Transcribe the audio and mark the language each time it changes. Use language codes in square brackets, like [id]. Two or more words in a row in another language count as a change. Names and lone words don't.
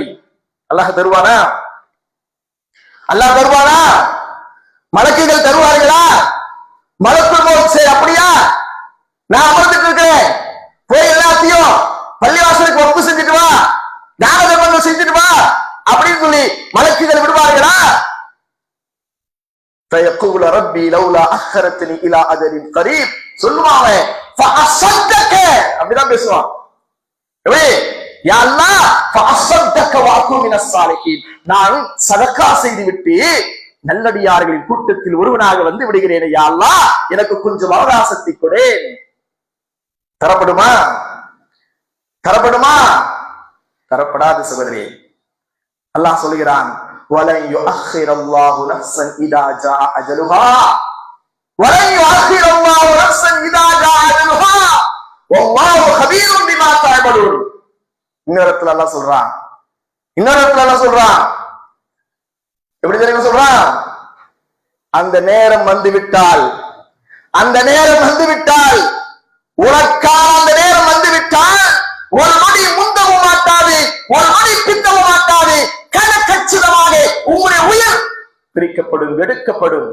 [ta] அல்லாஹ் தருவானா? அல்லாஹ் தருவானா? மலக்குகள் தருவார்களா? [ar] ملك الموت [ta] அப்படியா? நான் அமர்ந்துட்டு இருக்கிறேன், போய் எல்லாத்தையும் பள்ளிவாசலுக்கு ஒப்பு செஞ்சுட்டு வா, தான தர்மங்கள் செஞ்சுட்டு வா அப்படின்னு சொல்லி மலக்குகள் விடுவார்களா? [ar] فيقول ربي لولا أخرتني إلى أجل قريب சொல்லுவாங்க. فأصدق [ta] அப்படிதான் பேசுவான். [ar] يا الله فأصدق وأكون من الصالحين, [ta] நான் சதகா செய்து விட்டு நல்லடியார்களின் கூட்டத்தில் ஒருவனாக வந்து விடுகிறேன். [ar] يا الله [ta] எனக்கு கொஞ்சம் அவகாசத்தை கொடு. தரப்படுமா? தரப்படுமா? தரப்படாது சகோதரே. அல்லாஹ் சொல்கிறான், [ar] وَلَنْ يُؤَخِّرَ اللَّهُ نَفْسًا إِذَا جَاءَ أَجَلُهَا وَلَنْ يُؤَخِّرَ اللَّهُ نَفْسًا إِذَا جَاءَ أَجَلُهَا وَاللَّهُ خَبِيرٌ بِمَا تَعْمَلُونَ. [ta] இன்னொருத்துல அல்லாஹ் சொல்றான், இன்னொருத்துல அல்லாஹ் சொல்றான், எப்படி தெரியுமா சொல்றான்? அந்த நேரம் வந்துவிட்டால், அந்த நேரம் வந்துவிட்டால், உனக்கான அந்த நேரம் வந்துவிட்டால் ஒரு நொடி முந்தவும் மாட்டாது, ஒரு நொடி பிந்தவும் மாட்டாது, கணக்கச்சிதமாக உங்களுடைய உயிர் பிரிக்கப்படும், எடுக்கப்படும்.